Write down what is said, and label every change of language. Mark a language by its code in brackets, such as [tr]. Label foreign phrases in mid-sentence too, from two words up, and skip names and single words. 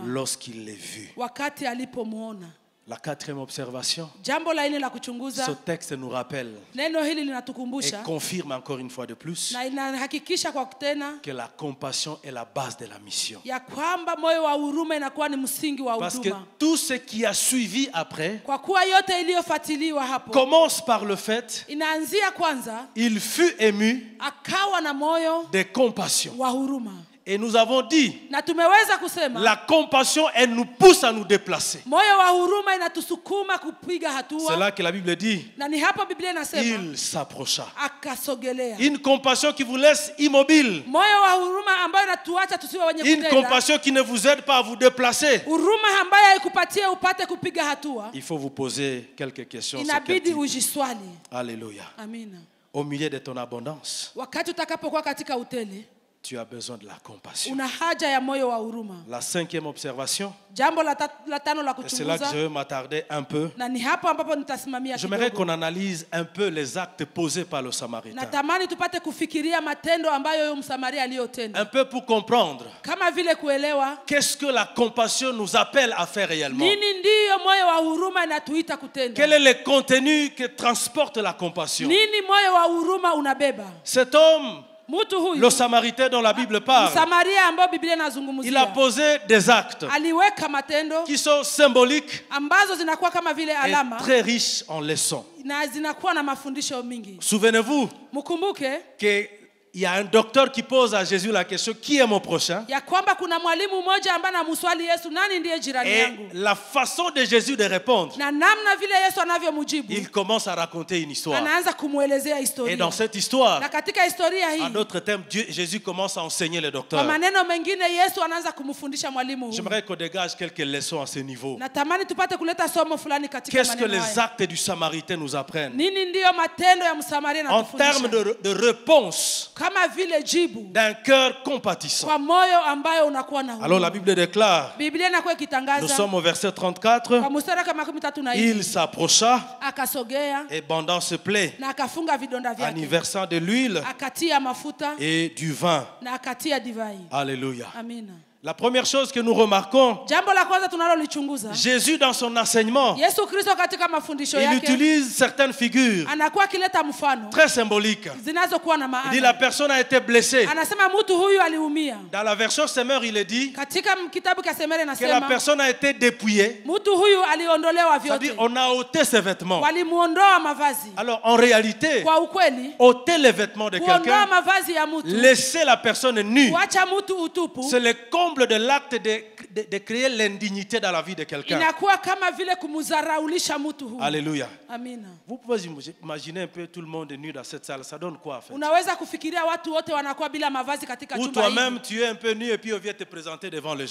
[fr] lorsqu'il les vit. [sw] wakati alipomuona. [fr] La quatrième observation, [sw] Jambo la nne la [fr] ce [sw] kuchunguza, [fr] texte nous rappelle [sw] neno hili [fr] et [sw] linatukumbusha [fr] confirme encore une fois de plus [sw] na inahakikisha kwa tena [fr] que la compassion est la base de la mission. [sw] ya kwamba moyo wa huruma inakuwa ni msingi wa [fr] Parce que [sw] huduma. [fr] tout ce qui a suivi après [sw] Kwa kuwa yote iliyofuatiliwa hapo [fr] commence par le fait [sw] inaanzia kwanza, [fr] il fut ému [sw] akawa na moyo [fr] de compassion. [sw] wa huruma. [fr] Et nous avons dit, [sw] Na tumeweza kusema [fr] la compassion, elle nous pousse à nous déplacer. [sw] moyo wa huruma inatusukuma kupiga [fr] C'est [sw] hatua, [fr] là que la Bible dit, [sw] na ni hapo Biblia inasema [fr] il s'approcha. [sw] akasogelea. [fr] Une compassion qui vous laisse immobile. [sw] Moyo wa huruma ambayo inatuacha tusiwe wenye [fr] Une [sw] kutenda. [fr] compassion qui ne vous aide pas à vous déplacer. [sw] Huruma ambayo haikupatie upate kupiga hatua. [fr] Il faut vous poser quelques questions. sur quel [sw] Inabidi [fr] type. [sw] ujiswali. [fr] Alléluia. [sw] Amina. [fr] Au milieu de ton abondance, [sw] Wakati utakapokuwa katika utele, [fr] tu as besoin de la compassion. [sw] una haja ya moyo wa huruma. [fr] La cinquième observation, [sw] Jambo la tano la [fr] et c'est là que je [sw] kuchunguza, [fr] vais m'attarder un peu. [sw] na ni hapo ambapo nitasimamia [fr] J'aimerais [sw] kidogo. [fr] qu'on analyse un peu les actes posés par le Samaritain. [sw] Natamani tupate kufikiria matendo ambayo huyo Msamaria aliyotenda, [fr] Un peu pour comprendre [sw] kama vile kuelewa [fr] qu'est-ce que la compassion nous appelle à faire réellement. [sw] nini ndiyo moyo wa huruma inatuita kutenda. [fr] Quel est le contenu que transporte la compassion? [sw] Nini moyo wa huruma unabeba? [fr] Cet homme, [sw] Mtu huyu [fr] le Samaritain dont la Bible parle, [sw] Msamaria ambayo Biblia [fr] il a [sw] inazungumzia [fr] posé des actes [sw] aliweka matendo [fr] qui sont symboliques [sw] ambazo zinakuwa kama vile [fr] et [sw] alama [fr] très riches en leçons. [sw] na zinakuwa na mafundisho mingi. [fr] Souvenez-vous [sw] Mkumbuke [fr] que il y a un docteur qui pose à Jésus la question, qui est mon prochain? [sw] ya kwamba kuna mwalimu mmoja ambaye anamswali Yesu, nani ndiye jirani [fr] Et [sw] yangu? [fr] la façon de Jésus de répondre, [sw] Na namna vile Yesu anavyomjibu, [fr] il commence à raconter une histoire. [sw] anaanza kumuelezea [fr] Et [sw] historia. [fr] dans cette histoire, [sw] Na katika historia hii, [fr] en d'autres termes, Jésus commence à enseigner le [sw] kwa [fr] docteur. [sw] maneno mengine Yesu anaanza kumfundisha mwalimu huyu. [fr] J'aimerais qu'on dégage quelques leçons à ce niveau. [sw] Natamani tupate kuleta somo fulani katika [fr] Qu'est-ce que [sw] maneno [fr] les [sw] haya. [fr] actes du Samaritain nous apprennent? [sw] Nini ndiyo matendo ya Msamaria [fr] En termes [sw] yanatufundisha? [fr] de réponse [sw] Kama vile jibu [fr] d'un cœur compatissant. [sw] kwa moyo ambayo unakuwa na [fr] Alors la [sw] huruma. [fr] Bible déclare, [sw] Biblia inakuwa [fr] nous [sw] ikitangaza [fr] sommes au verset 34, [sw] kwa mstari kama 13 [fr] il s'approcha [sw] akasogea [fr] et bandant ses plaies, [sw] na akafunga vidonda [fr] en y [sw] vyake, [fr] versant de l'huile [sw] akatia mafuta [fr] et du vin. [sw] na akatia divai. [fr] Alléluia. [sw] Amina. [fr] La première chose que nous remarquons, [sw] Jambo la kwanza tunalolichunguza, [fr] Jésus dans son enseignement, [sw] Yesu Kristo katika mafundisho [fr] il [sw] yake [fr] utilise certaines figures [sw] anakuwa akileta mfano [fr] très symboliques. [sw] zinazokuwa na [fr] Il dit la [sw] maana. [fr] personne a été blessée. [sw] Anasema mtu huyu aliumia. [fr] Dans la version Semeur, il est dit [sw] Katika kitabu cha Semere [fr] que la [sw] nasema [fr] personne a été dépouillée. [sw] mtu huyu aliondolewa [fr] C'est-à-dire [sw] vyote, [fr] on a ôté ses vêtements. [sw] walimuondoa mavazi. [fr] Alors en réalité, [sw] Kwa ukweli, [fr] ôter les vêtements de [sw] kuondoa [fr] quelqu'un, [sw] mavazi ya mtu, [fr] laisser la personne nue, [sw] kuacha mtu utupu, [fr] c'est le comble de l'acte de créer l'indignité dans la vie de quelqu'un. [sw] inakuwa kama vile kumdharaulisha mtu huyu. [fr] Alléluia. [sw] Amina. [fr] Vous pouvez imaginer un peu tout le monde nu dans cette salle. Ça donne quoi en fait? [sw] Unaweza kufikiria watu wote wanakuwa bila mavazi katika [fr] Ou [sw] chumba hiki. [fr] toi-même tu es un peu nu et puis on vient te présenter devant les gens.